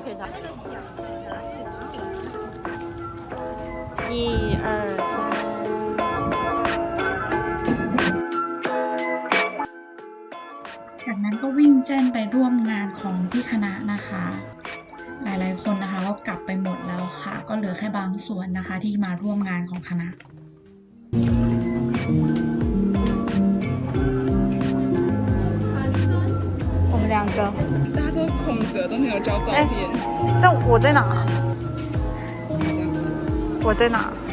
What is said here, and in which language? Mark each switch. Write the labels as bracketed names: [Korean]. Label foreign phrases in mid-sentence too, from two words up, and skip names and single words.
[Chinese] 其實1、2、3。 [Thai] จากนั้นก็วิ่งแจ้นไปร่วมงานของที่คณะนะคะ หลายๆคนนะคะก็กลับไปหมดแล้วค่ะ ก็เหลือแค่บางส่วนนะคะที่มาร่วมงานของคณะ [Chinese] 我们两个，大家都空着，都没有交照片。这我在哪？我在哪？